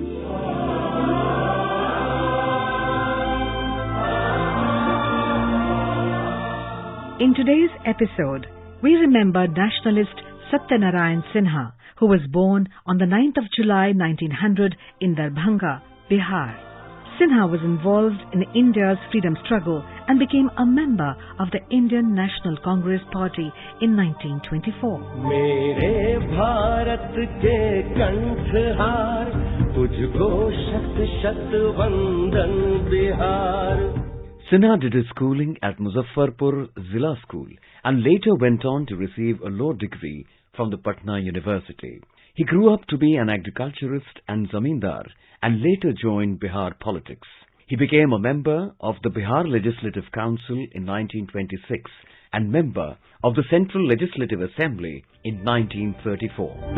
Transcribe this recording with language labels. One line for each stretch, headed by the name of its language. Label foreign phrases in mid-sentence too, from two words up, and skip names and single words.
English: In today's episode, we remember nationalist Satyanarayan Sinha, who was born on the 9th of July 1900 in Darbhanga, Bihar. Sinha was involved in India's freedom struggle and became a member of the Indian National Congress Party in 1924.
Hindi: Mere Bharat ke kanthhar, tujhko shat shat vandan Bihar.
English: Sinha did his schooling at Muzaffarpur Zilla School and later went on to receive a law degree from the Patna University. He grew up to be an agriculturist and zamindar and later joined Bihar politics. He became a member of the Bihar Legislative Council in 1926 and member of the Central Legislative Assembly in 1934.